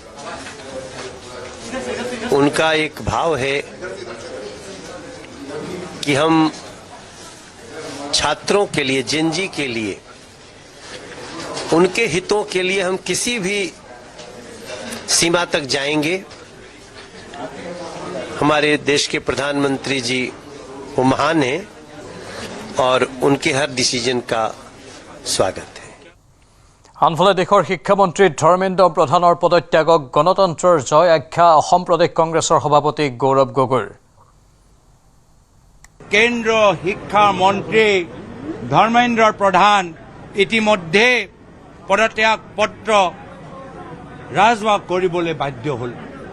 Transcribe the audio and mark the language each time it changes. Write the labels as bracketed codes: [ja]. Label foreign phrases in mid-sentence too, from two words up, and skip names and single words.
[hi] उनका एक भाव है कि हम छात्रों के लिए, जेनजी के लिए, उनके हितों के लिए हम किसी भी सीमा तक जाएंगे। हमारे देश के प्रधानमंत्री जी वो महान हैं और उनके हर डिसीजन का स्वागत है। [as] আনফালে দেশৰ শিক্ষামন্ত্ৰী ধৰ্মেন্দ্ৰ প্ৰধানৰ পদত্যাগক গণতন্ত্ৰৰ জয় আখ্যা অসম প্ৰদেশ কংগ্ৰেছৰ সভাপতি গৌৰৱ গগৈৰ। কেন্দ্ৰ শিক্ষা মন্ত্ৰী ধৰ্মেন্দ্ৰ প্ৰধান ইতিমধ্যে পদত্যাগ পত্ৰ ৰাজহুৱা কৰিবলৈ বাধ্য হ'ল।